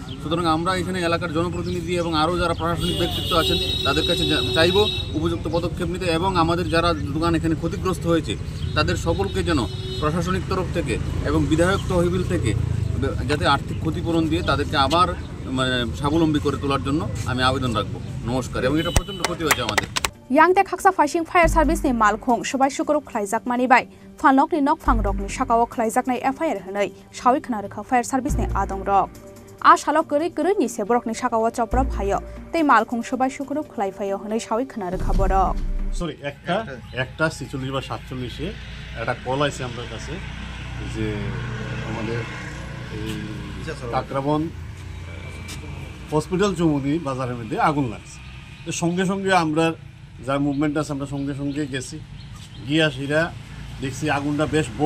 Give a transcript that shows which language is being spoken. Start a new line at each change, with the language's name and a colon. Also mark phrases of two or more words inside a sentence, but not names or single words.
Bangla: সুতরাং আমরা এখানে এলাকার জনপ্রতিনিধি এবং আরও যারা প্রশাসনিক ব্যক্তিত্ব আছেন তাদের কাছে চাইব উপযুক্ত পদক্ষেপ নিতে, এবং আমাদের যারা দোকান এখানে ক্ষতিগ্রস্ত হয়েছে তাদের সকলকে যেন প্রশাসনিক তরফ থেকে এবং বিধায়ক তহবিল থেকে যাতে আর্থিক ক্ষতিপূরণ দিয়ে তাদেরকে আবার স্বাবলম্বী করে তোলার জন্য আমি আবেদন রাখবো। নমস্কার। এবং এটা প্রচণ্ড ক্ষতি হয়েছে আমাদের।
Kok Borok: Yang te khaksa faising
English: fire service
Kok Borok: ni malkhong sabai shukruk khlaijak mani bai phanlok ni nok phangrok ni sakao khlaijak nai FIR hanai shawi khna rekha
English: fire service
Kok Borok: ni adong rok a shalok gori ni sebrok ni sakao chopra phayo tei malkhong sabai shukruk khlai phayo hanai shawi khna rekha borok
Bangla: সরি একটা 46 বা 47 এ একটা কল আছে আমার কাছে যে আমাদের এই কাকরাবন হসপিটাল চৌমুদি বাজারের মধ্যে আগুন লাগছে। তো সঙ্গে সঙ্গে আমরা যার মুভমেন্ট আছে আমরা সঙ্গে সঙ্গে গেছি, গিয়া সেটা দেখছি আগুনটা বেশ বড়।